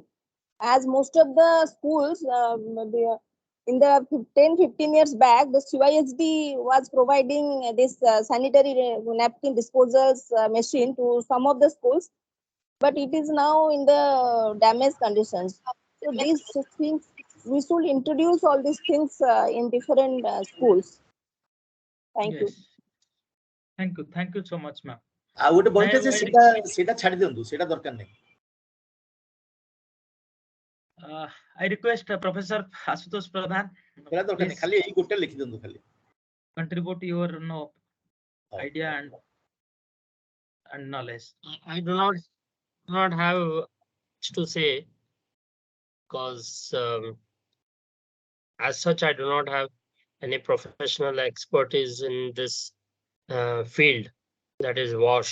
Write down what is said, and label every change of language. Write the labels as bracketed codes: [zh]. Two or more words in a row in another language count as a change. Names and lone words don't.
[en] As most of the schools, in the 10-15 years back, the CYSD was providing this sanitary napkin disposals machine to some of the schools, but it is now in the damaged conditions. So these things, we should introduce all these things in different schools. Thank you. Thank you so much, ma'am. [or] ଆଉ ଗୋଟେ ବହିଟେ ଯେ ସେଟା ଛାଡି ଦିଅନ୍ତୁ, ସେଟା ଦରକାର ନାହିଁ। [en] I request Professor Ashutosh Pradhan, [or] ସେଟା ଦରକାର ନାହିଁ, ଖାଲି ଏଇ ଗୋଟେ ଲେଖି ଦିଅନ୍ତୁ, ଖାଲି [en] contribute your idea and knowledge. I do not have much to say, because as such I do not have any professional expertise in this field, that is wash.